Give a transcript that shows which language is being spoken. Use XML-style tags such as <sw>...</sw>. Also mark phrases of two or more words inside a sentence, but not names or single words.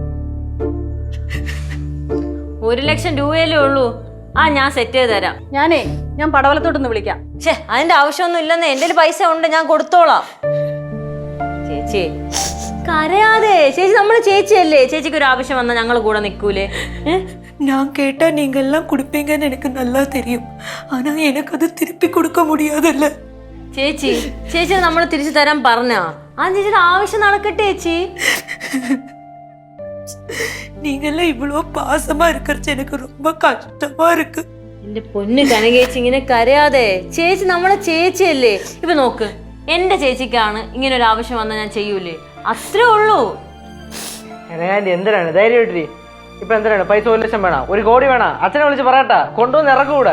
<ml>1,00,000 രൂപയല്ലേ ഉള്ളൂ? ആ, ഞാൻ സെറ്റ് ചെയ്ത് തരാം. ഞാൻ പടവലത്തോട്ടൊന്ന് വിളിക്കാം. അതിന്റെ ആവശ്യമൊന്നും ഇല്ലെന്ന്. എൻ്റെ പൈസ ഉണ്ട്, ഞാൻ കൊടുത്തോളാം. ചേച്ചി കരയാതെ. ചേച്ചി നമ്മള് ചേച്ചിയല്ലേ, ചേച്ചിക്ക് ഒരു ആവശ്യം വന്നാൽ ഞങ്ങൾ കൂടെ നിൽക്കൂലേ?</ml> <ta>நான் கேட்டா நீங்க எல்லாம் கொடுப்பீங்கன்னு எனக்கு நல்லா தெரியும். ஆனா எனக்கு அது திருப்பி கொடுக்க முடியாதல்ல.</ta> <ml>ചേച്ചി നമ്മൾ തിരിച്ചു തരാൻ പറഞ്ഞാ ആ ചേച്ചിയുടെ ആവശ്യം നടക്കട്ടെ ചേച്ചി.</ml> <ta>நீங்க எல்லாம் இவ்வளவு பாசமா இருக்கிறது எனக்கு ரொம்ப கஷ்டமா இருக்கு.</ta> <ml>എന്റെ പൊന്ന് കനകേച്ചി, ഇങ്ങനെ കരയാതെ. ചേച്ചി നമ്മളെ ചേച്ചിയല്ലേ. ഇപ്പൊ നോക്ക്, എൻ്റെ ചേച്ചിക്കാണ് ഇങ്ങനെ ഒരു ആവശ്യം വന്നാൽ ഞാൻ ചെയ്യൂലേ, അത്രേ ഉള്ളൂ. ആൻറ്റി എന്തിനാണ് ധൈര്യമായിട്ടിരി. ഇപ്പൊ എന്തിനാണ് പൈസ 1 ലക്ഷം വേണം, 1 കോടി വേണം, അച്ഛനെ വിളിച്ച് പറയട്ടാ, കൊണ്ടുവന്ന് ഇറക്കൂടെ.</ml>